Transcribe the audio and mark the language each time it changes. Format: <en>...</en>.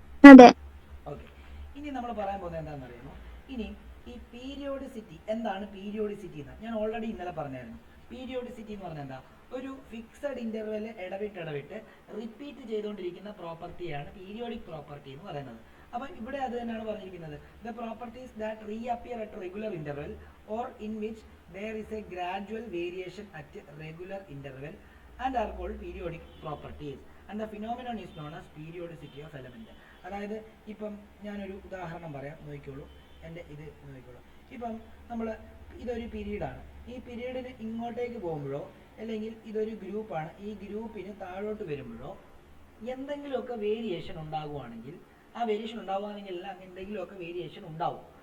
<ml>അതെ. ഓക്കെ. ഇനി നമ്മൾ പറയാൻ പോകുന്നത് എന്താണെന്ന് അറിയാമോ? ഇനി ഈ പീരിയോഡിസിറ്റി എന്താണ്? പീരിയോഡിസിറ്റി എന്ന് ഞാൻ ഓൾറെഡി ഇന്നലെ പറഞ്ഞായിരുന്നു. പീരിയോഡിസിറ്റി എന്ന് പറഞ്ഞാൽ എന്താ? ഒരു ഫിക്സഡ് ഇന്റർവെൽ ഇടവിട്ട് റിപ്പീറ്റ് ചെയ്തുകൊണ്ടിരിക്കുന്ന പ്രോപ്പർട്ടിയാണ് പീരിയോഡിക് പ്രോപ്പർട്ടി എന്ന് പറയുന്നത്. അപ്പം ഇവിടെ അത് തന്നെയാണ് പറഞ്ഞിരിക്കുന്നത്,</ml> <en>The properties that reappear at regular interval or in which there is a gradual variation at regular interval and are called periodic properties and the phenomenon is known as periodicity of element.</en> <ml>അതായത് ഇപ്പം ഞാനൊരു ഉദാഹരണം പറയാം, നോക്കിക്കോളൂ, എൻ്റെ ഇത് നോക്കിക്കോളൂ. ഇപ്പം നമ്മൾ ഇതൊരു പീരീഡാണ്, ഈ പീരീഡിന് ഇങ്ങോട്ടേക്ക് പോകുമ്പോഴോ അല്ലെങ്കിൽ ഇതൊരു ഗ്രൂപ്പാണ്, ഈ ഗ്രൂപ്പിന് താഴോട്ട് വരുമ്പോഴോ എന്തെങ്കിലുമൊക്കെ വേരിയേഷൻ ഉണ്ടാകുവാണെങ്കിൽ എല്ലാം എന്തെങ്കിലുമൊക്കെ വേരിയേഷൻ ഉണ്ടാവും.</ml>